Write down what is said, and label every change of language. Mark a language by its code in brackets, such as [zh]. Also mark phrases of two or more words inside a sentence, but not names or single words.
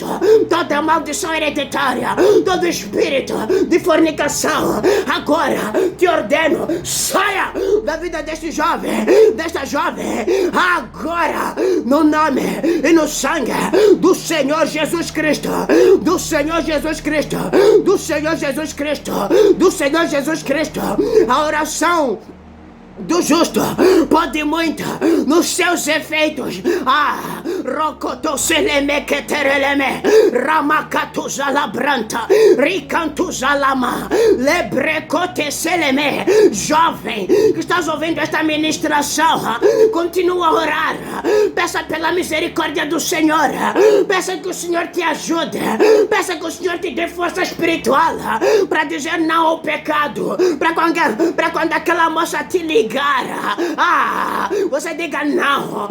[pt] Toda maldição hereditária, todo espírito de fornicação, agora te ordeno, saia da vida deste jovem, desta jovem, agora, no nome e no sangue do Senhor Jesus Cristo, do Senhor Jesus Cristo, do Senhor Jesus Cristo, do Senhor Jesus Cristo. A oração do justo pode muito nos seus efeitos. Ah, rocotoseleme ketereleme, ramakatuzalabranta, ricantuzalama, lebrecoteseleme. Jovem que estás ouvindo esta ministração, continua a orar, peça pela misericórdia do Senhor. Peça que o Senhor te ajude. Peça que o Senhor te dê força espiritual para dizer não ao pecado. Para quando aquela moça te ligar, você diga não.